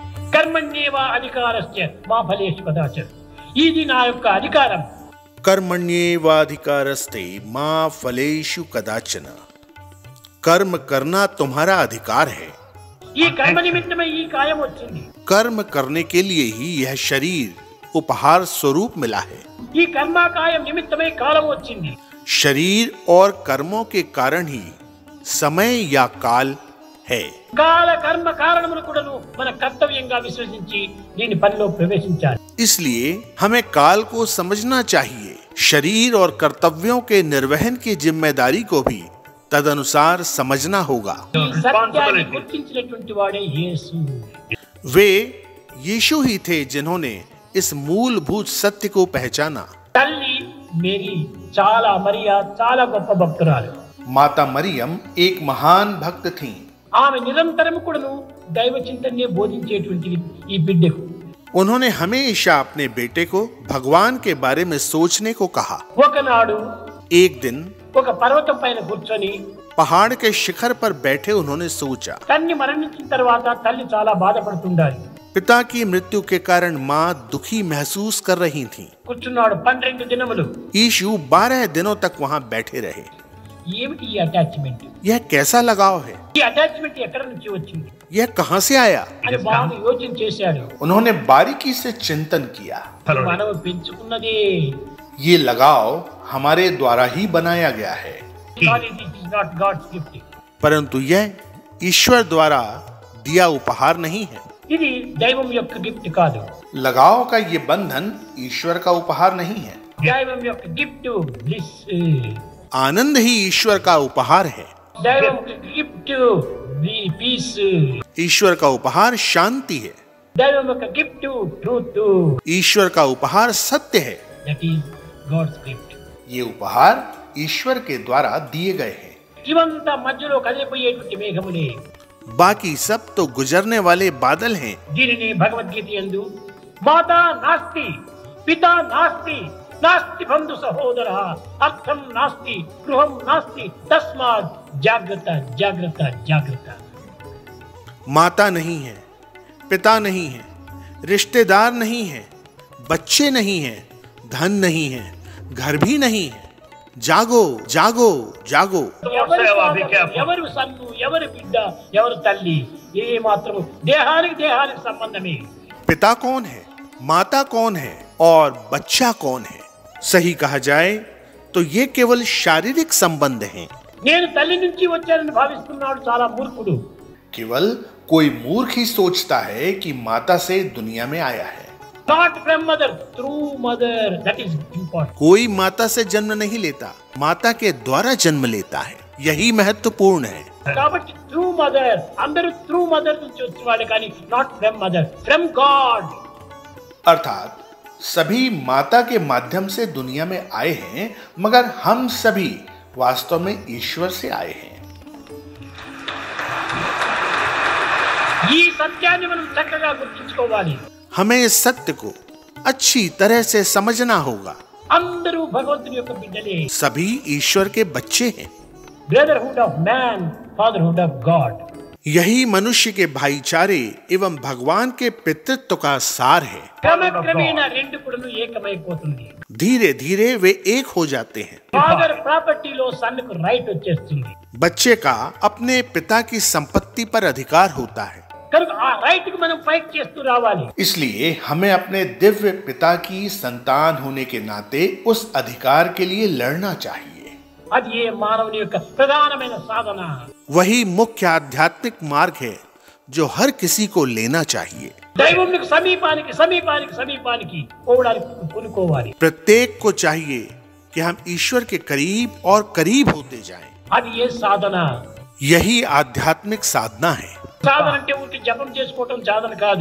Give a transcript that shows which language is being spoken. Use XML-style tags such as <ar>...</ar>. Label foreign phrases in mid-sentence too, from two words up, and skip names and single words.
<sa>కర్మణ్యేవ అధికారస్య మా ఫలేషు కదాచన.</sa> <te>ఇది నా యొక్క అధికారం.</te> <sa>कर्मण्येवाधिकारस्ते मां फलेषु कदाचन.</sa> <hi>कर्म करना तुम्हारा अधिकार है.</hi> <te>ఈ కర్మ నిమిత్తమే ఈ కాయం వచ్చింది.</te> <hi>कर्म करने के लिए ही यह शरीर उपहार स्वरूप मिला है.</hi> <te>ఈ కర్మ కాయం నిమిత్తమే కాలం వచ్చింది.</te> <hi>शरीर और कर्मों के कारण ही समय या काल है.</hi> <te>కాల కర్మ కారణములు కూడాను మన కర్తవ్యంగా విశ్వసించి దీని పనిలో ప్రవేశించాలి.</te> <hi>इसलिए हमें काल को समझना चाहिए. शरीर और कर्तव्यों के निर्वहन की जिम्मेदारी को भी तदनुसार समझना होगा.</hi> <te>ఈ సత్యాన్ని గుర్తించినటువంటి వాడే యేసు.</te> <hi>वे यीशु ही थे जिन्होंने इस मूलभूत सत्य को पहचाना.</hi> <te>తల్లి మేరీ చాలా మరియా చాలా గొప్ప భక్తురాలు.</te> <hi>माता मरियम एक महान भक्त थीं.</hi> <te>ఆమె నిరంతరం కూడాను దైవ చింతనే బోధించేటువంటి ఈ బిడ్డకు</te> <hi>उन्होंने हमेशा अपने बेटे को भगवान के बारे में सोचने को कहा.</hi> <te>ఒకనాడు</te> <hi>एक दिन</hi> <te>ఒక పర్వతం పైన కూర్చొని</te> <hi>पहाड़ के शिखर पर बैठे उन्होंने सोचा.</hi> <te>తల్లి మరణించిన తర్వాత తల్లి చాలా బాధపడుతుండాలి.</te> <hi>पिता की मृत्यु के कारण माँ दुखी महसूस कर रही थीं.</hi> <te>కూర్చున్నాడు 12 దినములు.</te> <hi>यीशु 12 दिनों तक वहाँ बैठे रहे.</hi> <te>ఏమిటి ఈ అటాచ్మెంట్?</te> <hi>यह कैसा लगाव है?</hi> <te>ఈ అటాచ్మెంట్ ఎక్కడ నుంచి వచ్చింది</te> <hi>यह कहाँ से आया?</hi> <te>అని బాగా యోచన చేశాడు.</te> <hi>उन्होंने बारीकी से चिंतन किया.</hi> <te>మనం పెంచుకున్నదే.</te> <hi>ये लगाव हमारे द्वारा ही बनाया गया है,</hi> <en>God, it is not God's gift.</en> <hi>परंतु यह ईश्वर द्वारा दिया उपहार नहीं है.</hi> <te>ఇది దైవం యొక్క గిఫ్ట్ కాదు.</te> <hi>लगाव का ये बंधन ईश्वर का उपहार नहीं है.</hi> <te>దైవం యొక్క</te> <en>gift bliss.</en> <hi>आनंद ही ईश्वर का उपहार है.</hi> <te>దైవం యొక్క</te> <en>gift peace.</en> <hi>ईश्वर का उपहार शांति है.</hi> <te>దైవం యొక్క</te> <en>gift truth.</en> <hi>ईश्वर का उपहार सत्य है.</hi> <en>That is God's gift.</en> <hi>ये उपहार ईश्वर के द्वारा दिए गए हैं.</hi> <te>ఇవంతా మధ్యలో కదిలిపోయేటువంటి మేఘములే.</te> <hi>बाकी सब तो गुजरने वाले बादल हैं.</hi> <te>దీనిని భగవద్గీత యందు</te> <sa>మాతా నాస్తి పితా నాస్తి నాస్తి బంధు సహోదర అర్థం నాస్తి గృహం నాస్తి తస్మాత్ జాగ్రత్త జాగ్రత్త జాగ్రత్త.</sa> <hi>माता नहीं है, पिता नहीं है, रिश्तेदार नहीं है, बच्चे नहीं हैं, धन नहीं है, घर भी नहीं है. जागो जागो जागो.</hi> <te>ఎవరు సన్ను ఎవరు బిడ్డ ఎవరు తల్లి ఏ మాత్రం దేహానికి సంబంధమే.</te> <hi>पिता कौन है, माता कौन है और बच्चा कौन है? सही कहा जाए तो ये केवल शारीरिक संबंध हैं.</hi> <te>నేను తల్లి నుంచి వచ్చానని భావిస్తున్నాడు చాలా మూర్ఖుడు.</te> <hi>केवल कोई मूर्ख ही सोचता है कि माता से दुनिया में आया है.</hi> <en>Not from mother, through mother. That is important.</en> <hi>कोई माता से जन्म नहीं लेता, माता के द्वारा जन्म लेता है. यही महत्वपूर्ण है.</hi> <te>కాబట్టి</te> <en>through mother</en> <te>అందరూ</te> <en>through mother</en> <te>నుంచి వచ్చిన వాళ్ళే కానీ</te> <en>not from mother, from God.</en> <hi>अर्थात सभी माता के माध्यम से दुनिया में आए हैं, मगर हम सभी वास्तव में ईश्वर से आए हैं.</hi> <te>ఈ సత్యాన్ని మనం చక్కగా గుర్తుంచుకోవాలి.</te> <hi>हमें इस सत्य को अच्छी तरह से समझना होगा.</hi> <te>అందరూ భగవంతుని యొక్క బిడ్డలే.</te> <hi>सभी ईश्वर के बच्चे हैं.</hi> <en>Brotherhood of man, fatherhood of God.</en> <hi>यही मनुष्य के भाईचारे एवं भगवान के पितृत्व का सार है.</hi> <te>క్రమక్రమేణ రెండు కూడా ఏకమైపోతుంది.</te> <hi>धीरे धीरे वे एक हो जाते हैं.</hi> <te>ఫాదర్ ప్రాపర్టీలో సన్కు రైట్ వచ్చేస్తుంది.</te> <hi>बच्चे का अपने पिता की संपत्ति पर अधिकार होता है.</hi> <te>కనుక ఆ రైట్ కి మనం ఫైట్ చేస్తూ రావాలి.</te> <hi>इसलिए हमें अपने दिव्य पिता की संतान होने के नाते उस अधिकार के लिए लड़ना चाहिए.</hi> <te>అది ఏ మానవుని యొక్క ప్రధానమైన సాధన.</te> <hi>वही मुख्य आध्यात्मिक मार्ग है जो हर किसी को लेना चाहिए.</hi> <te>దైవం సమీపానికి సమీపానికి సమీపానికి పోవడానికి పూనుకోవాలి.</te> <hi>प्रत्येक को चाहिए कि हम ईश्वर के करीब और करीब होते जाएं.</hi> <te>అది ఏ సాధన.</te> <hi>यही आध्यात्मिक साधना है.</hi> <te>సాధన అంటే ఊరికి జపం చేసుకోవటం సాధన కాదు.</te>